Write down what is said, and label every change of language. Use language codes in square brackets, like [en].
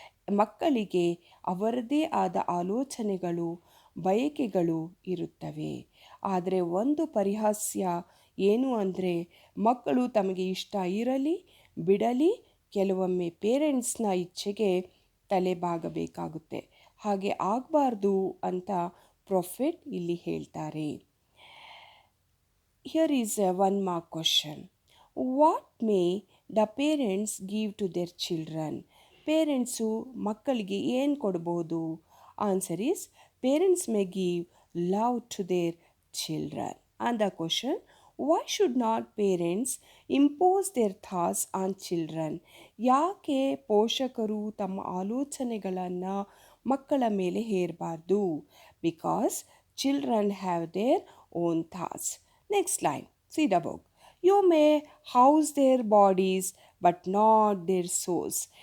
[kn] ಮಕ್ಕಳಿಗೆ ಅವರದೇ ಆದ ಆಲೋಚನೆಗಳು, ಬಯಕೆಗಳು ಇರುತ್ತವೆ. ಆದರೆ ಒಂದು ಪರಿಹಾಸ್ಯ ಏನು ಅಂದರೆ ಮಕ್ಕಳು ತಮಗೆ ಇಷ್ಟ ಇರಲಿ ಬಿಡಲಿ ಕೆಲವೊಮ್ಮೆ ಪೇರೆಂಟ್ಸ್ನ ಇಚ್ಛೆಗೆ ತಲೆಬಾಗಬೇಕಾಗುತ್ತೆ. ಹಾಗೆ ಆಗಬಾರ್ದು ಅಂತ ಪ್ರೊಫೆಟ್ ಇಲ್ಲಿ ಹೇಳ್ತಾರೆ. [en] Here is one more question. What may the parents give to their children? [kn] Parents ಮಕ್ಕಳಿಗೆ ಏನು ಕೊಡ್ಬೋದು? [en] Answer is parents may give love to their children. And the question, why should not parents impose their thoughts on children? [kn] ಯಾಕೆ ಪೋಷಕರು ತಮ್ಮ ಆಲೋಚನೆಗಳನ್ನು ಮಕ್ಕಳ ಮೇಲೆ ಹೇರಬಾರ್ದು? [en] Because children have their own thoughts. Next line, see the book. You may house their bodies but not their souls.